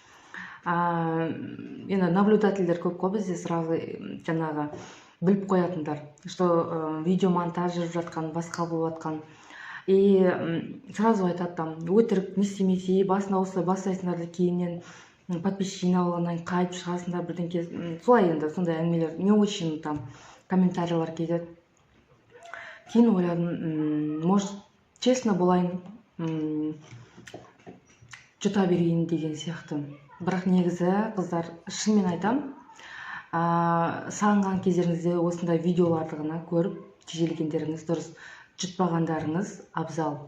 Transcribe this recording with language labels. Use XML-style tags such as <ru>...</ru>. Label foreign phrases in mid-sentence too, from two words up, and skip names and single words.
<kk>Енді наблюдательдер көп қой бізде, сразу жаңағы біліп қоятындар,</kk> <ru>что видеомонтаж</ru> <kk>жүріп жатқан, басқа болып жатқан.</kk> <ru>И сразу</ru> <kk>айтады там, өтірік не істемесе, басында осылай бастайсыңдар да кейіннен подписчик жинап алғаннан қайтып шығасыңдар бірдеңке. Солай енді сондай әңгімелер.</kk> <ru>Не очень там</ru> <kk>комментарийлар келеді. Кейін ойладым,</kk> <ru>может, честно</ru> <kk>болайын, жұта берейін деген сияқты. Бірақ негізі қыздар, шынымен айтам, сағынған кездеріңізде осындай видеоларды ғана көріп тежелгендеріңіз дұрыс, жұтпағандарыңыз абзал.</kk>